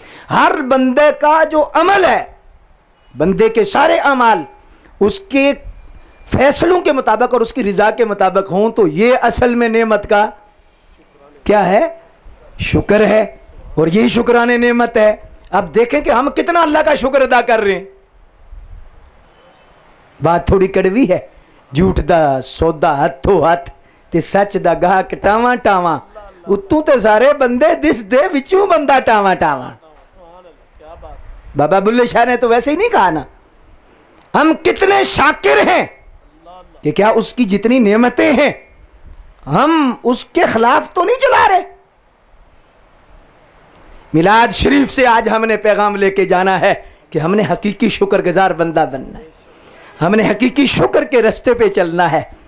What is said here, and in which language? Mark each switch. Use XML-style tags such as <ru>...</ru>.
<ur>ہر بندے کا جو عمل ہے, بندے کے سارے اعمال اس کے فیصلوں کے مطابق اور اس کی رضا کے مطابق ہوں, تو یہ اصل میں نعمت کا کیا ہے؟ شکر ہے, اور یہی شکرانے نعمت ہے. اب دیکھیں کہ ہم کتنا اللہ کا شکر ادا کر رہے ہیں. بات تھوڑی کڑوی ہے,</ur> <pa>جھوٹ دا سودا ہتھوں ہاتھ تے سچ دا گاہک ٹاواں ٹاواں, اتوں تے سارے بندے دس دے وچوں بندہ ٹاواں ٹاواں.</pa> <ur>بابا بلے شاہ نے تو ویسے ہی نہیں کہا نا. ہم کتنے شاکر ہیں کہ کیا اس کی جتنی نعمتیں ہیں ہم اس کے خلاف تو نہیں چلا رہے. میلاد شریف سے آج ہم نے پیغام لے کے جانا ہے کہ ہم نے حقیقی شکر گزار بندہ بننا ہے, ہم نے حقیقی شکر کے رستے پہ چلنا ہے.</ur>